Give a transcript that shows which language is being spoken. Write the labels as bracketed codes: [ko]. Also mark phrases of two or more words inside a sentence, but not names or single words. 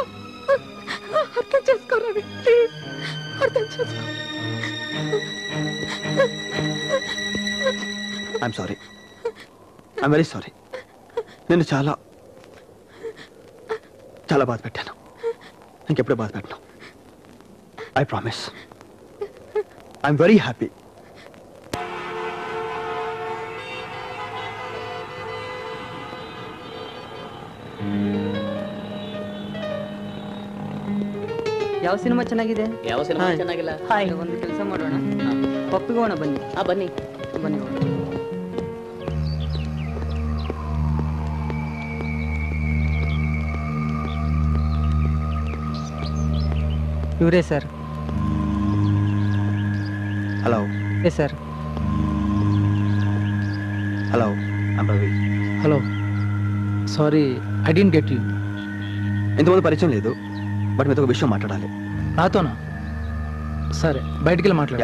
[te] అర్థం చేసుకోరా, ప్లీజ్ అర్థం చేసుకో. [en] I'm sorry, I'm very sorry. [te] నేను చాలా చాలా బాధ పెట్టాను. ఇంకెప్పుడే బాధ పెట్టను. [en] I promise. I'm very happy. [kn] ಯಾವ ಸಿನಿಮಾ ಚೆನ್ನಾಗಿದೆ? ಯಾವ ಸಿನಿಮಾ ಚೆನ್ನಾಗಿಲ್ಲ? ಹಾಯ್, ಒಂದು ಕೆಲಸ ಮಾಡೋಣ, ಪಪ್ಪಿಗೆ ಹೋಗೋಣ ಬನ್ನಿ. ಬನ್ನಿ ಬನ್ನಿ. ಇವರೇ ಸರ್. [te] హలో. ఏ సార్? [en] Hello, I'm Ravi. Hello, sorry I don't get you. [te] ఇంతమంది పరిచయం లేదు, బట్ మీతో ఒక విషయం మాట్లాడాలి. నాతోనా? సరే, బయటికి వెళ్ళి మాట్లాడా.